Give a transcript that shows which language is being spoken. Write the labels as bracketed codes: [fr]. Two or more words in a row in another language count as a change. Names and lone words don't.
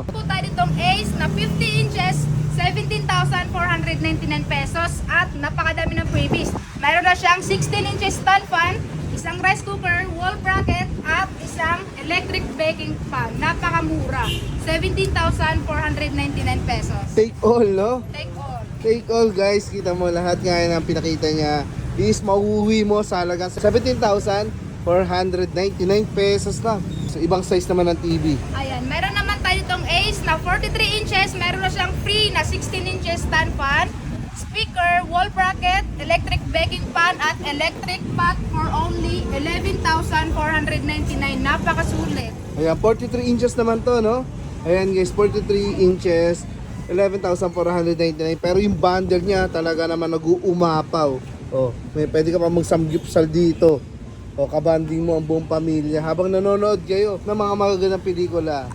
[tl] Po tayo ditong Ace na 50 inches, 17,499 pesos at napakadami ng freebies. Mayroon na siyang 16 [en] inches stand fan, [tl] isang [en] rice cooker, wall bracket [tl] at isang [en] electric baking pan. [tl] Napakamura, 17,499 pesos. [en] Take all, no? Take all. Take all [tl] guys, kita mo lahat nga ng pinakita niya is mauuwi mo sa halagang 17,499 pesos lang. So ibang size naman ng TV. Ayan, meron naman tayo itong Ace na 43 inches, meron na siyang free na 16 [en] inches stand fan. speaker, wall bracket, electric baking pan at electric pot for only 11,499. [tl] Napakasulit. Ayan, 43 inches naman to, no? Ayan guys, 43 inches, 11,499. Pero yung bundle niya talaga naman nag-uumapaw. Oh, pwede ka pa magsamgyupsal dito. O kabanding mo ang buong pamilya habang nanonood kayo ng mga magagandang pelikula.